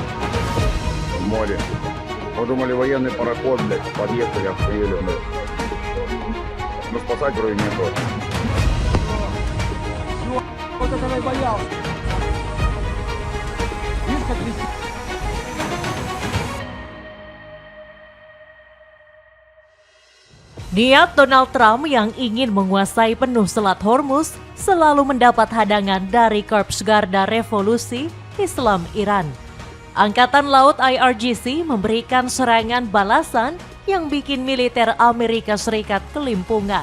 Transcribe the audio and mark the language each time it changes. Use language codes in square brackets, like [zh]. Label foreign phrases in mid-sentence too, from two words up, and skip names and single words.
[ru] В море. Подумали, военный пароход, блядь. Подъехали, охуели, блядь. Но спасать вроде нету. Вот этого и боялся. Видишь, как висит? [id] Niat Donald Trump yang ingin menguasai penuh Selat Hormuz selalu mendapat hadangan dari Korps Garda Revolusi Islam Iran. Angkatan Laut IRGC memberikan serangan balasan yang bikin militer Amerika Serikat kelimpungan.